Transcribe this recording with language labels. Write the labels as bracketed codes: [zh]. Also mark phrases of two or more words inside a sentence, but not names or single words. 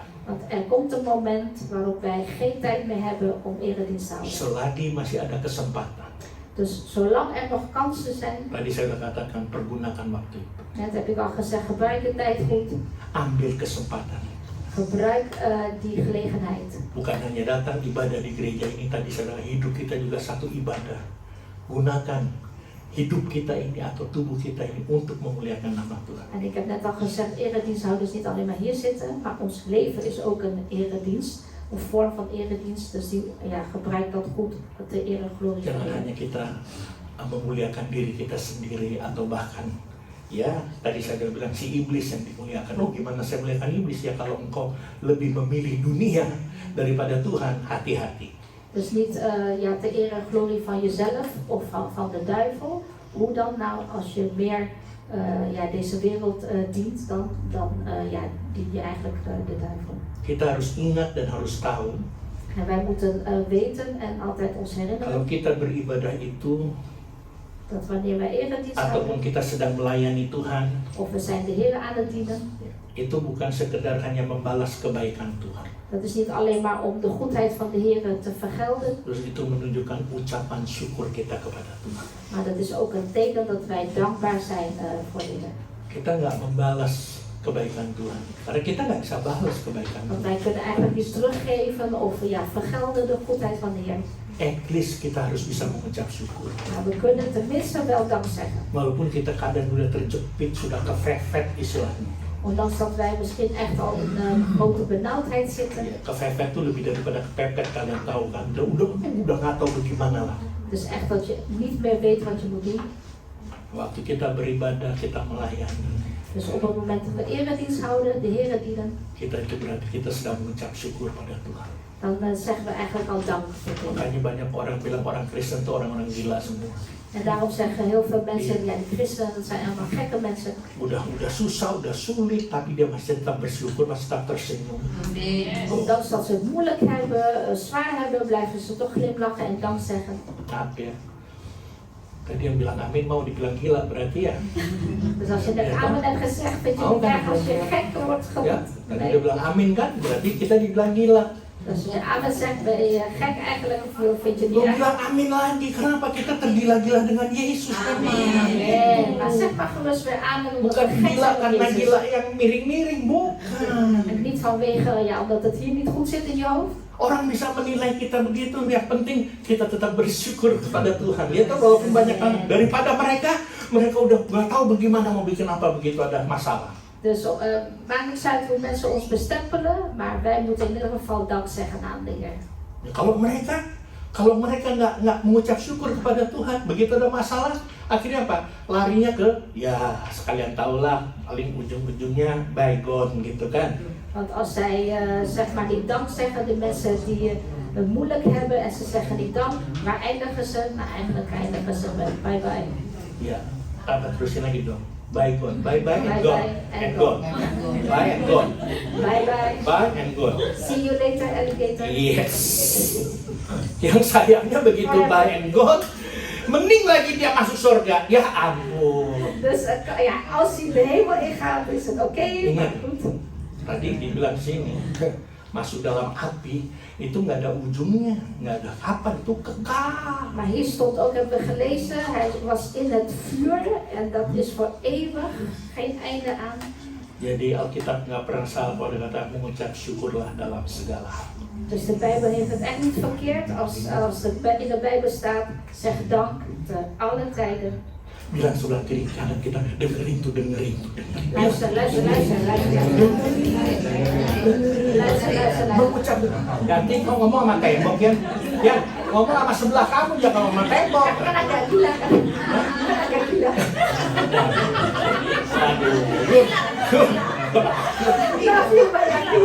[nl] want er komt een moment waarop wij geen tijd meer hebben om eredienst te houden. [id] Selagi masih ada kesempatan, [nl] Dus zolang er nog kansen zijn, [id] tadi saya sudah katakan pergunakan waktu itu, [nl] net heb ik al gezegd, gebruik de tijd goed, [id] ambil kesempatan. [nl] gebruik die gelegenheid. [id] Bukan hanya datang ibadah di gereja ini, tadi saudara, hidup kita juga satu ibadah. Gunakan hidup kita ini atau tubuh kita ini untuk memuliakan nama Tuhan. [nl] En ik heb net al gezegd, erediensthouders niet alleen maar hier zitten, maar ons leven is ook een eredienst, een vorm van eredienst. Dus die, ja, gebruik dat goed, de eer en glorie van [id] Jangan [nl] de [id] hanya [nl] Heer. [id] kita memuliakan diri kita sendiri atau bahkan ya tadi saya sudah bilang si iblis yang dimuliakan. Oh gimana saya muliakan iblis ya kalau engkau lebih memilih dunia daripada Tuhan, hati-hati. [nl] Dus niet ja, de eer en glorie van jezelf of van de duivel. Hoe dan nou als je meer ja, deze wereld dient, dan ja, dien je eigenlijk de duivel. [id] Kita harus ingat dan harus tahu [nl] En wij moeten weten en altijd ons herinneren. [id] kalau kita beribadah itu [nl] Dat wanneer wij eredienst [id] ataupun [nl] houden, [id] kita sedang melayani Tuhan, [nl] of we zijn de Heer aan het dienen, [id] itu bukan sekedar hanya membalas kebaikan Tuhan. [nl] dat is niet alleen maar om de goedheid van de Heer te vergelden, [id] Terus itu menunjukkan ucapan syukur kita kepada Tuhan. [nl] maar dat is ook een teken dat wij dankbaar zijn voor de Heer. [id] Kita nggak membalas kebaikan Tuhan, karena kita nggak bisa balas kebaikan [nl] Want [id] Tuhan. [nl] wij kunnen eigenlijk niet teruggeven of vergelden de goedheid van de Heer. [en] At least [id] kita harus bisa mengucap syukur. [nl] Maar we kunnen tenminste wel dank zeggen. [id] Walaupun kita kadang udah terjepit, sudah kefefet istilahnya. [nl] Ondanks dat wij misschien echt al in een grote benauwdheid zitten. [id] Ya, kefefet itu lebih daripada kepepet, kalian tahu kan. Udah nggak tahu bagaimana lah. [nl] Dus echt dat je niet meer weet wat je moet doen. [id] Waktu kita beribadah, kita melayani, [nl] Dus op het moment dat we eredienst houden, de Heer dienen, [id] kita itu berarti kita sedang mengucap syukur pada Tuhan. [nl] dan zeggen we eigenlijk al dank voor de Heer. [id] Makanya banyak orang bilang orang Kristen itu orang-orang gila semua. [nl] En daarom zeggen heel veel mensen, ja, die christenen, dat zijn allemaal gekke mensen. [id] Udah susah, udah sulit, tapi dia masih tetap bersyukur, masih tetap tersenyum. [nl] Ondanks dat ze het moeilijk hebben, zwaar hebben, blijven ze toch glimlachen en dank zeggen. [id] Maaf ya. Tadi yang bilang amin mau dibilang gila berarti ya. [nl] Dus als je net amen hebt gezegd, vind je niet erg als je gek wordt [id] Ya, [nl] genoemd. [id] tadi [nl] Nee. [id] dia bilang amin kan, berarti kita dibilang gila. [nl] Als je amen zegt, ben je gek eigenlijk of vind je [id] Lu [nl] niet erg? [id] bilang amin lagi, kenapa kita tergila-gila dengan Yesus? [nl] Nee, maar zeg maar gerust weer amen omdat [id] Bukan [nl] we gek [id] gila [nl] zijn [id] karena [nl] van [id] gila [nl] Jezus. [id] yang miring-miring, bukan. [nl] En niet vanwege, ja, omdat het hier niet goed zit in je hoofd. [id] Orang bisa menilai kita begitu, yang penting kita tetap bersyukur kepada Tuhan. Lihat tuh, walaupun banyak kan daripada mereka udah nggak tahu bagaimana mau bikin apa begitu ada masalah. [nl] Dus maakt niet uit hoe mensen ons bestempelen, maar wij moeten in ieder geval dank zeggen aan de Heer. [id] Ya, kalau mereka nggak mengucap syukur kepada Tuhan, begitu ada masalah, akhirnya apa? Larinya ke, ya sekalian tahulah, paling ujung-ujungnya bygone gitu kan. [nl] Want als zij zeg maar niet dank zeggen, de mensen die het moeilijk hebben en ze zeggen niet dank, waar eindigen ze? Nou, eigenlijk eindigen ze met [en] bye bye. [id] Ya, apa terusin lagi dong? [en] Bygone, bye bye and Bye gone, bye and and gone, bye and gone, Bye bye. bye and gone. See you later, alligator. Yes. [id] Yang sayangnya begitu [en] bye and gone, [id] mending lagi dia masuk surga. Ya ampun. [nl] Dus ja, als hij de hemel ingaat, is het oké. [id] Ingat. [nl] Maar goed. [id] Tadi dibilang sini, masuk dalam api itu nggak ada ujungnya, nggak ada kapan, itu kekal. [nl] Maar hier stond ook, hebben we gelezen, hij was in het vuur en dat is voor eeuwig, geen einde aan. [id] Jadi Alkitab nggak pernah salah kalau dia kata mengucap syukurlah dalam segala hal. [nl] Dus de Bijbel heeft het echt niet verkeerd als in de Bijbel staat, zeg dank te alle tijden. [id] Bilang sebelah kiri kanan kita dengerin tuh. [nl] Luister. [id] Mengucap. Nanti kau ngomong sama tembok ya. Ya, ngomong sama sebelah kamu ya kalau sama tembok. Kan agak gila kan? Kan agak gila. Tapi bayangin.